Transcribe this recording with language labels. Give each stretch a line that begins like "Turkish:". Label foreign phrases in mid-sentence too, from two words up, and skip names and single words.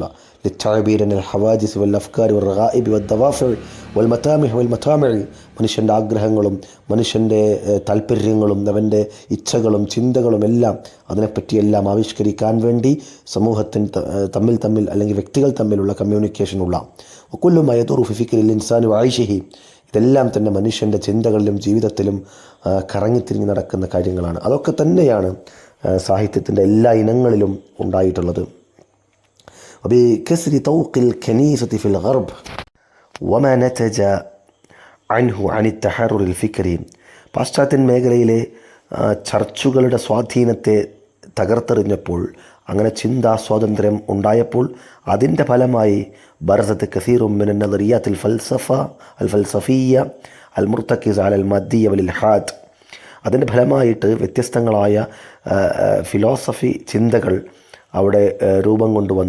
Arabic: للتعبير عن الهواجس والأفكار والرغائب والدوافع والمطامح والمطامع,
Malayalam: മനുഷ്യൻ്റെ ആഗ്രഹങ്ങളും മനുഷ്യൻ്റെ താല്പര്യങ്ങളും അവൻ്റെ ഇച്ഛകളും ചിന്തകളും എല്ലാം അതിനെപ്പറ്റിയെല്ലാം ആവിഷ്കരിക്കാൻ വേണ്ടി സമൂഹത്തിന് തമ്മിൽ അല്ലെങ്കിൽ വ്യക്തികൾ തമ്മിലുള്ള കമ്മ്യൂണിക്കേഷനുള്ള.
Arabic: وكل ما يدور في فكر الإنسان وعيشه,
Malayalam: ഇതെല്ലാം തന്നെ മനുഷ്യൻ്റെ ചിന്തകളിലും ജീവിതത്തിലും കറങ്ങിത്തിരിഞ്ഞ് നടക്കുന്ന കാര്യങ്ങളാണ്. അതൊക്കെ തന്നെയാണ് സാഹിത്യത്തിൻ്റെ എല്ലാ ഇനങ്ങളിലും ഉണ്ടായിട്ടുള്ളത്.
Arabic: وبكسر طوق الكنيسة في الغرب وما نتج عنه عن التحرر الفكري,
Malayalam: പാശ്ചാത്യൻ മേഖലയിലെ ചർച്ചുകളുടെ സ്വാധീനത്തെ തകർത്തെറിഞ്ഞപ്പോൾ, അങ്ങനെ ചിന്താ സ്വാതന്ത്ര്യം ഉണ്ടായപ്പോൾ അതിൻ്റെ ഫലമായി
Arabic: برزت كثير من النظريات الفلسفية المرتكزة على المادية والإلحاد,
Malayalam: അതിൻ്റെ ഫലമായിട്ട് വ്യത്യസ്തങ്ങളായ ഫിലോസഫി ചിന്തകൾ അവിടെ രൂപം കൊണ്ടുവന്നു.